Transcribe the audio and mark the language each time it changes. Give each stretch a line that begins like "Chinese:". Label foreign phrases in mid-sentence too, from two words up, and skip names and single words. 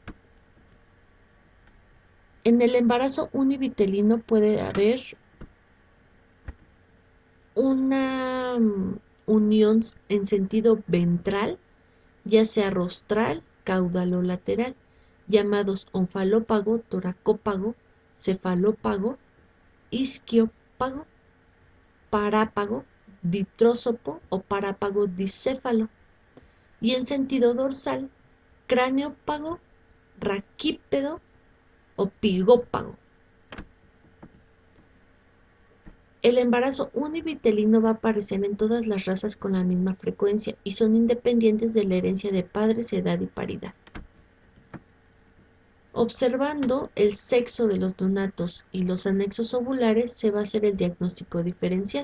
Spanish: En el embarazo univitelino puede haber una unión en sentido ventral, ya sea rostral, caudal o lateral, llamados onfalópago, toracópago, cefalópago, isquiópago, parápago, ditrósopo o parápago dicéfalo, y en sentido dorsal, craneópago, raquípedo o pigópago. El embarazo univitelino va a aparecer en todas las razas con la misma frecuencia y son independientes de la herencia de padres, edad y paridad. Observando el sexo de los donatos y los anexos ovulares se va a hacer el diagnóstico diferencial.